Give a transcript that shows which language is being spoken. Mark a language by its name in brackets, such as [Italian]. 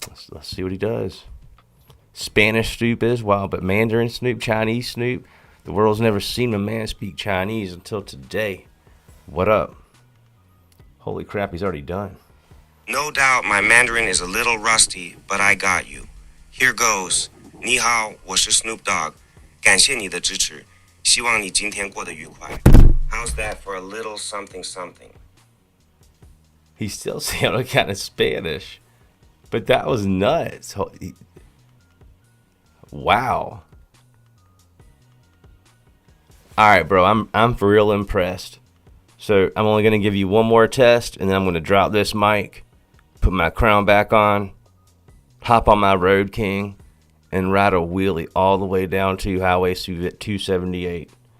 [English] Let's see what he does. Spanish Snoop is wild, but Mandarin Snoop, Chinese Snoop, the world's never seen a man speak Chinese until today. What up? Holy crap, he's already done. No doubt my Mandarin is a little rusty, but I got you. Here goes. [Chinese] 你好，我是 Snoop Dogg. 感谢你的支持，希望你今天过得愉快. [English] How's that for a little something something? He still sounded kind of Spanish, but that was nuts. Wow. All right, bro, I'm for real impressed. So I'm only going to give you one more test, and then I'm going to drop this mic, put my crown back on, hop on my Road King, and ride a wheelie all the way down to Highway 278.